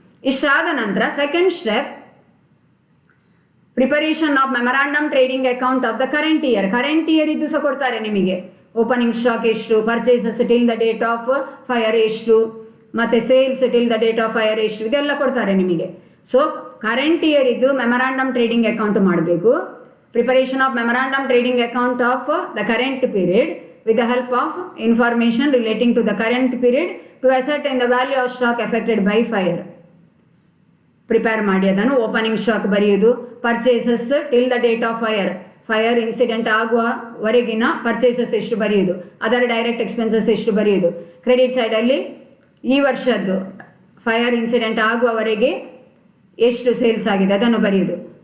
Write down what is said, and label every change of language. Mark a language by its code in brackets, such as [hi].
[kn] ಇಷ್ಟಾದ ನಂತರ second step, preparation of memorandum trading account of the current year. Current year ಇದ್ದು ಸಹ ಕೊಡ್ತಾರೆ ನಿಮಗೆ. ಓಪನಿಂಗ್ ಸ್ಟಾಕ್ ಎಷ್ಟು, purchases till the date of fire ಎಷ್ಟು, ಮತ್ತೆ sales till the date of fire ಎಷ್ಟು, ಇದೆಲ್ಲ ಕೊಡ್ತಾರೆ ನಿಮಗೆ. ಸೊ ಕರೆಂಟ್ ಇಯರ್ ಇದ್ದು ಮೆಮೊರಾಂಡಮ್ ಟ್ರೇಡಿಂಗ್ ಅಕೌಂಟ್ ಮಾಡಬೇಕು. [en] Preparation of memorandum trading account of the current period with the help of information relating to the current period to ascertain the value of stock affected by fire. [kn] Prepare ಮಾಡಿ ಅದನ್ನು opening stock ಬರೆಯುವುದು, purchases till the date of fire incident ಆಗುವವರೆಗಿನ purchases ಎಷ್ಟು ಬರೆಯುವುದು, ಅದರ direct expenses ಎಷ್ಟು ಬರೆಯುವುದು, credit ಸೈಡಲ್ಲಿ ಈ ವರ್ಷದ್ದು ಫೈರ್ ಇನ್ಸಿಡೆಂಟ್ ಆಗುವವರೆಗೆ ಎಷ್ಟು ಸೇಲ್ಸ್ ಆಗಿದೆ ಅದನ್ನು ಬರೆಯುವುದು.